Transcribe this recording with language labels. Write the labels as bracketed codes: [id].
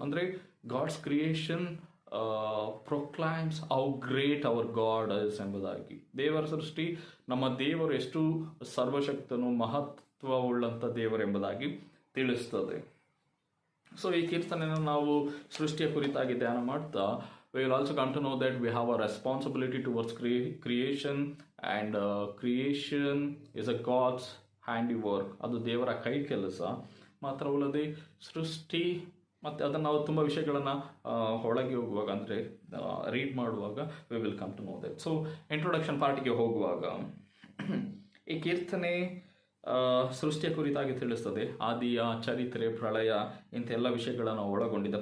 [en] ಅಂದರೆ God's creation proclaims how great our God is ಎಂಬುದಾಗಿ. [kn] ದೇವರ ಸೃಷ್ಟಿ, ನಮ್ಮ ದೇವರು ಎಷ್ಟು ಸರ್ವಶಕ್ತನು, ಮಹತ್ವವುಳ್ಳಂಥ ದೇವರೆಂಬುದಾಗಿ ತಿಳಿಸ್ತದೆ. ಸೊ ಈ ಕೀರ್ತನೆಯನ್ನು ನಾವು ಸೃಷ್ಟಿಯ ಕುರಿತಾಗಿ ಧ್ಯಾನ ಮಾಡ್ತಾ, [en] we will also come to know that we have a responsibility towards creation, and creation is a God's handiwork. [kn] ಅದು ದೇವರ ಕೈ ಕೆಲಸ ಮಾತ್ರವಲ್ಲದೆ ಸೃಷ್ಟಿ. ಮತ್ತು ಅದನ್ನು ನಾವು ತುಂಬ ವಿಷಯಗಳನ್ನು ಒಳಗೆ ಹೋಗುವಾಗ, ಅಂದರೆ ರೀಡ್ ಮಾಡುವಾಗ [en] we will come to know that. [kn] So introduction ಪಾರ್ಟಿಗೆ ಹೋಗುವಾಗ ಈ ಕೀರ್ತನೆ ಸೃಷ್ಟಿಯ ಕುರಿತಾಗಿ ತಿಳಿಸ್ತದೆ. ಆದಿಯ ಚರಿತ್ರೆ, ಪ್ರಳಯ, ಇಂಥ ಎಲ್ಲ ವಿಷಯಗಳನ್ನು ಒಳಗೊಂಡಿದೆ.